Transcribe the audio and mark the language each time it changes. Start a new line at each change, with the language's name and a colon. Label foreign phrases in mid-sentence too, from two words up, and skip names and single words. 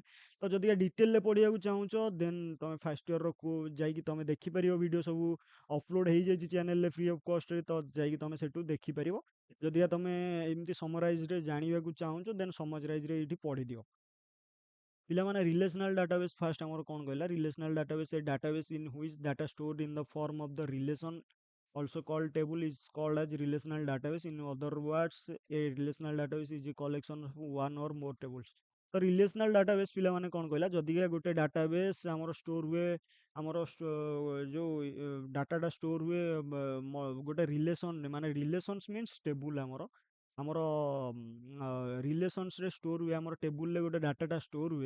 Odia: ତ ଯଦି ଡିଟେଲରେ ପଢ଼ିବାକୁ ଚାହୁଁଛ ଦେନ୍ ତମେ
English: first yearର
Odia: ଯାଇକି ତମେ ଦେଖିପାରିବ, ଭିଡ଼ିଓ ସବୁ ଅପଲୋଡ଼ ହେଇଯାଇଛି ଚ୍ୟାନେଲରେ
English: free of costରେ,
Odia: ତ ଯାଇକି ତମେ ସେଠୁ ଦେଖିପାରିବ। ଯଦି ତମେ ଏମିତି ସମରାଇଜରେ ଜାଣିବାକୁ ଚାହୁଁଛ ଦେନ୍ ସମରାଇଜରେ ଏଇଠି ପଢ଼ିଦିଅ।
English: ପିଲାମାନେ relational database first
Odia: ଆମର କଣ କହିଲା,
English: relational database a database in which data stored in the form of the relation also called table is called as relational database. In other words, a relational database is a collection of one or more tables.
Odia: ତ ରିଲେସନାଲ ଡାଟାବେସ୍ ପିଲାମାନେ କଣ କହିଲା, ଯଦିକା ଗୋଟେ ଡାଟାବେସ୍ ଆମର ଷ୍ଟୋର ହୁଏ, ଆମର ଯୋଉ ଡାଟାଟା ଷ୍ଟୋର ହୁଏ ଗୋଟେ ରିଲେସନରେ, ମାନେ
English: relations means table
Odia: ଆମର ଆମର ରିଲେସନ୍ସରେ ଷ୍ଟୋର ହୁଏ, ଆମର ଟେବୁଲରେ ଗୋଟେ ଡାଟାଟା ଷ୍ଟୋର ହୁଏ।